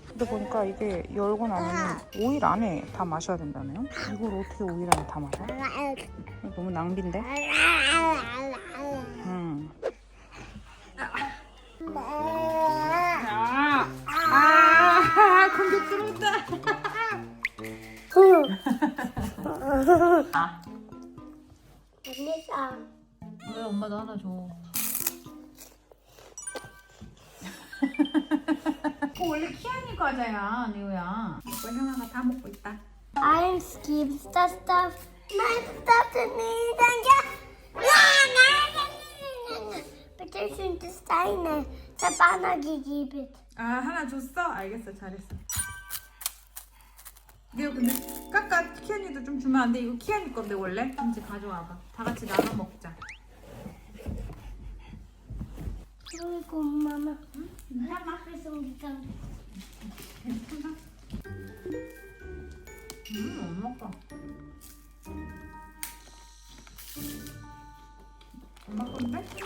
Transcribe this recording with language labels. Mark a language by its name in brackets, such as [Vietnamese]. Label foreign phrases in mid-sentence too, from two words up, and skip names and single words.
[Korean] 근데 보니까 이게 열고 나면 오일 안에 다 마셔야 된다네요. 이걸 어떻게 오일 안에 다 마셔? 너무 낭비인데? 공격 들어온다. [German] Nicht an. [Korean] 왜 엄마도 하나 줘. 원래 키아니 과자야, 리오야. 이거 형아가 다 먹고 있다. [German] Eins gibt's, das darf. Nein, das darfst du nicht. Nein. Bitte schön, das ist deine. Ich hab Anna gegeben. [Korean] 아, 하나 줬어? 알겠어, 잘했어. 리오 근데 까까 키아니도 좀 주면 안 돼? 이거 키아니 건데 원래? 이제 가져와봐. 다 같이 나눠 먹자. [German] Entschuldigung, Mama. Da mach ich so gegangen. [Korean] 엄마 거. 엄마 건데?